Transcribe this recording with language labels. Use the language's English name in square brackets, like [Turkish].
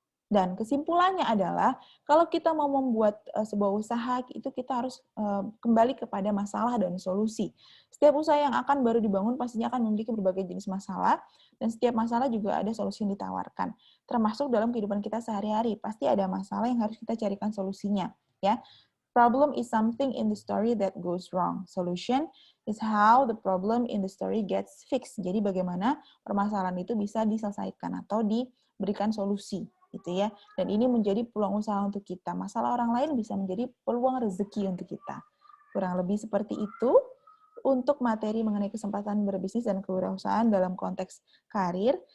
[Indonesian] Dan kesimpulannya adalah, kalau kita mau membuat sebuah usaha, itu kita harus kembali kepada masalah dan solusi. Setiap usaha yang akan baru dibangun pastinya akan memiliki berbagai jenis masalah, dan setiap masalah juga ada solusi yang ditawarkan. Termasuk dalam kehidupan kita sehari-hari, pasti ada masalah yang harus kita carikan solusinya. [English] Ya, problem is something in the story that goes wrong. Solution is how the problem in the story gets fixed. [Indonesian] Jadi bagaimana permasalahan itu bisa diselesaikan atau diberikan solusi, gitu ya. Dan ini menjadi peluang usaha untuk kita. Masalah orang lain bisa menjadi peluang rezeki untuk kita. Kurang lebih seperti itu untuk materi mengenai kesempatan berbisnis dan kewirausahaan dalam konteks karir.